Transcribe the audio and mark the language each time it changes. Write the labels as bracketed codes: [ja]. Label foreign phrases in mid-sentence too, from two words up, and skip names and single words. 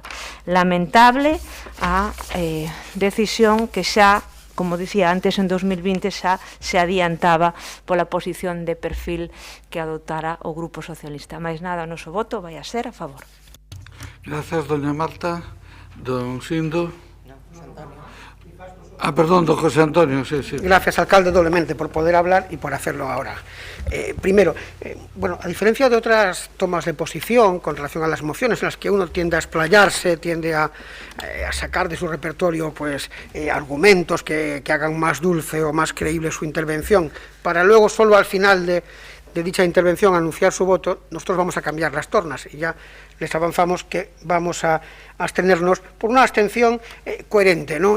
[gl] Lamentable a decisión que xa, como dicía antes, en 2020 xa se adiantaba pola posición de perfil que adoptara o Grupo Socialista. Mais nada, o noso voto vai a ser a favor. Grazas, doña Marta. Don Sindo. [es] Perdón, don José Antonio, sí. Gracias, alcalde, doblemente por poder hablar y por hacerlo ahora. Primero, a diferencia de otras tomas de posición con relación a las mociones en las que uno tiende a explayarse, tiende a sacar de su repertorio argumentos que hagan más dulce o más creíble su intervención, para luego solo al final de dicha intervención anunciar su voto, nosotros vamos a cambiar las tornas y ya les avanzamos que vamos a abstenernos por una abstención coherente, ¿no?